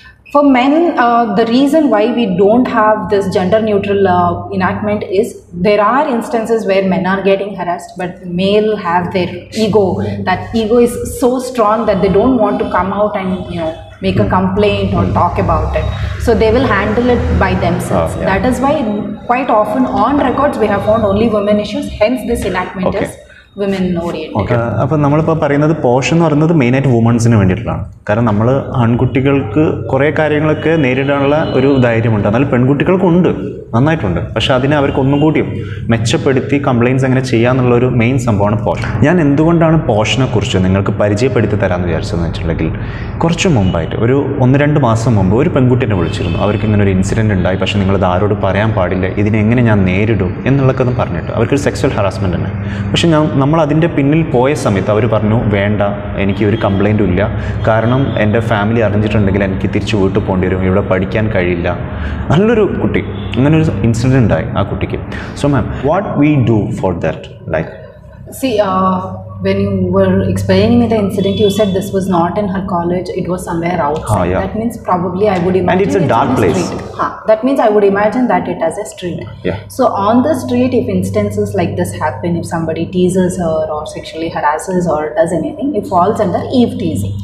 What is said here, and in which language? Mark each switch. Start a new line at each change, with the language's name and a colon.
English: For men, the reason why we don't have this gender neutral enactment is there are instances where men are getting harassed, but male have their ego. That ego is so strong that they don't want to come out and make a complaint or talk about it. So they will handle it by themselves. That is why quite often on records we have found only women issues. Hence this enactment is women oriented. Okay.
Malayalam: അപ്പോൾ നമ്മളിപ്പോൾ പറയുന്നത് posh എന്ന് പറയുന്നത് മെയിനായിട്ട് വുമൺസിന് വേണ്ടിയിട്ടുള്ളതാണ്. കാരണം നമ്മൾ ആൺകുട്ടികൾക്ക് കുറേ കാര്യങ്ങളൊക്കെ നേരിടാനുള്ള ഒരു ധൈര്യമുണ്ട്, എന്നാൽ പെൺകുട്ടികൾക്കുണ്ട്, നന്നായിട്ടുണ്ട്. പക്ഷേ അതിനെ അവർക്ക് ഒന്നും കൂടിയും മെച്ചപ്പെടുത്തി കംപ്ലയിൻറ്റ്സ് എങ്ങനെ ചെയ്യാമെന്നുള്ള ഒരു മെയിൻ സംഭവമാണ് പോഷ്. ഞാൻ എന്തുകൊണ്ടാണ് പോഷിനെ കുറിച്ച് നിങ്ങൾക്ക് പരിചയപ്പെടുത്തി തരാമെന്ന് വിചാരിച്ചതെന്ന് വെച്ചിട്ടുണ്ടെങ്കിൽ, കുറച്ച് മുമ്പായിട്ട് ഒരു 1-2 മാസം മുമ്പ് ഒരു പെൺകുട്ടിനെ വിളിച്ചിരുന്നു. അവർക്ക് ഇങ്ങനെ ഒരു ഇൻസിഡൻറ്റ് ഉണ്ടായി, പക്ഷേ നിങ്ങളിത് ആരോട് പറയാൻ പാടില്ല, ഇതിനെങ്ങനെ ഞാൻ നേരിടും എന്നുള്ളതൊക്കെ ഒന്ന് പറഞ്ഞിട്ട്. അവർക്കൊരു സെക്സ്വൽ ഹറാസ്മെൻറ്റ് തന്നെ. പക്ഷേ നമ്മൾ അതിൻ്റെ പിന്നിൽ പോയ സമയത്ത് അവർ പറഞ്ഞു, വേണ്ട, എനിക്ക് ഒരു കംപ്ലയിൻറ്റും ഇല്ല, കാരണം എൻ്റെ ഫാമിലി അറിഞ്ഞിട്ടുണ്ടെങ്കിൽ എനിക്ക് തിരിച്ച് വീട്ടിൽ പോകേണ്ടി വരും, ഇവിടെ പഠിക്കാൻ കഴിയില്ല. നല്ലൊരു കുട്ടി, അങ്ങനെ ഒരു ഇൻസിഡൻറ്റ് ഉണ്ടായി ആ കുട്ടിക്ക്.
English: So ma'am, what we do for that? Like see, when you were explaining me the incident, you said this was not in her college, it was somewhere outside. That means probably I would imagine, and it's a dark place. That means I would imagine that it has a street. So on the street, if instances like this happen, if somebody teases her or sexually harasses or does anything, it falls under eve teasing.